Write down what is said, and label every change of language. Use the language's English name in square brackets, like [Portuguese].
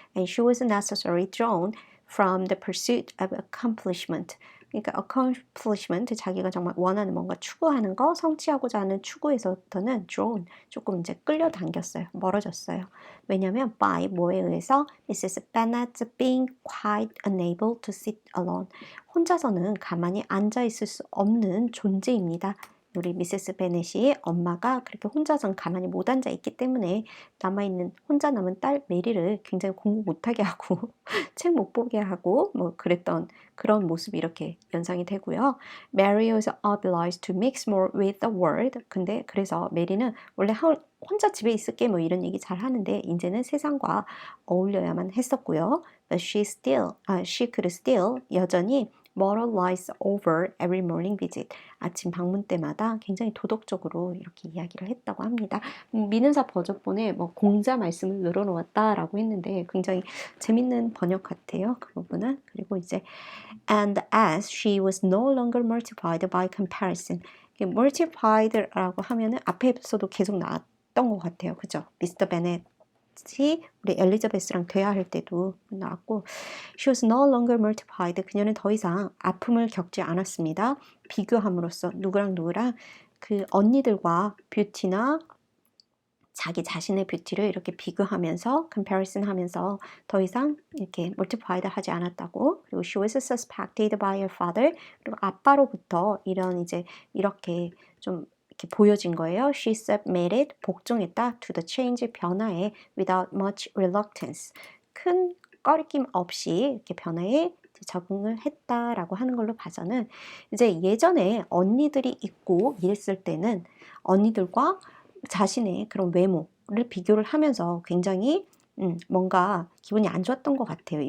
[English] And she was necessarily drawn from the pursuit of accomplishment. [Korean] 그러니까 accomplishment 자기가 정말 원하는 뭔가 추구하는 거 성취하고자 하는 추구에서부터는 drawn 조금 이제 끌려당겼어요. 멀어졌어요. 왜냐하면 [English] by [Korean] 뭐에 의해서 [English] Mrs. Bennet being quite unable to sit alone [Korean] 혼자서는 가만히 앉아 있을 수 없는 존재입니다. 우리 미세스 베넷이 엄마가 그렇게 혼자선 가만히 못 앉아 있기 때문에 혼자 남은 딸 메리를 굉장히 공부 못하게 하고 책 못 보게 하고 뭐 그랬던 그런 모습이 이렇게 연상이 되고요. [English] Mary was obliged to mix more with the world. [Korean] 근데 그래서 메리는 원래 혼자 집에 있을게 뭐 이런 얘기 잘 하는데 이제는 세상과 어울려야만 했었고요. [English] But she could still 여전히 moralize over every morning visit. [Korean] 아침 방문 때마다 굉장히 도덕적으로 이렇게 이야기를 했다고 합니다. 미는사 버전본에 뭐 공자 말씀을 늘어놓았다라고 했는데 굉장히 재밌는 번역 같아요. 그 부분은. 그리고 이제 [English] and as she was no longer mortified by comparison. [Korean] mortified라고 하면은 앞에서도 계속 나왔던 것 같아요. 그죠? 미스터 베넷 우리 엘리자베스랑 대화할 때도 나왔고 [English] She was no longer mortified. [Korean] 그녀는 더 이상 아픔을 겪지 않았습니다. 비교함으로써 누구랑 그 언니들과 뷰티나 자기 자신의 뷰티를 이렇게 비교하면서 comparison 하면서 더 이상 이렇게 multiplied 하지 않았다고. 그리고 [English] she was suspected by her father. [Korean] 그리고 아빠로부터 이렇게 좀 이렇게 보여진 거예요. [English] She submitted, 복종했다 to the change, 변화에 without much reluctance. [Korean] 큰 꺼리낌 없이 이렇게 변화에 적응을 했다라고 하는 걸로 봐서는 이제 예전에 언니들이 있고 이랬을 때는 언니들과 자신의 그런 외모를 비교를 하면서 굉장히 뭔가 기분이 안 좋았던 것 같아요.